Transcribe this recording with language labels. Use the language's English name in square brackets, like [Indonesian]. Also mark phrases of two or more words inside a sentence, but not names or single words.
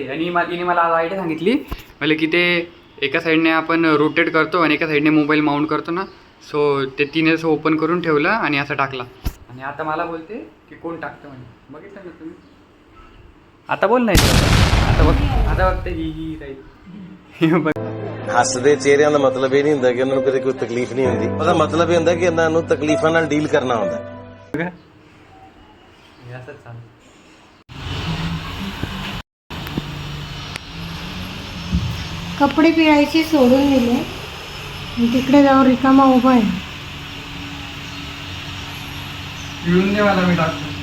[Marathi] आणि हिने मला आज आयडिया सांगितली, म्हणजे की ते एका साईडने आपण रोटेट करतो आणि एका साईडने [English] mobile mount [Marathi] करतो ना. सो ते तिने असं ओपन करून ठेवलं आणि असं टाकला. आणि आता मला बोलते की कोण टाकतं म्हणे. बघितलं ना तुम्ही? आता बोल नाही. आता बघते ही राहील. बघ, [Punjabi] ਹੱਸਦੇ ਚਿਹਰਿਆਂ ਦਾ ਮਤਲਬ ਇਹ ਨਹੀਂ ਹੁੰਦਾ ਕਿ ਉਹਨਾਂ ਨੂੰ ਕਦੇ ਕੋਈ ਤਕਲੀਫ ਨਹੀਂ ਹੁੰਦੀ। ਉਹਦਾ ਮਤਲਬ ਇਹ ਹੁੰਦਾ ਕਿ ਇਹਨਾਂ ਨੂੰ ਤਕਲੀਫਾਂ ਨਾਲ ਡੀਲ ਕਰਨਾ ਹੁੰਦਾ। [Marathi] बघा, हे असंच चालू. कपडे पिळायचे सोडून दिले आणि तिकडे जाऊन रिकामा उभा आहे. पिळून दे मला, मी टाकतो.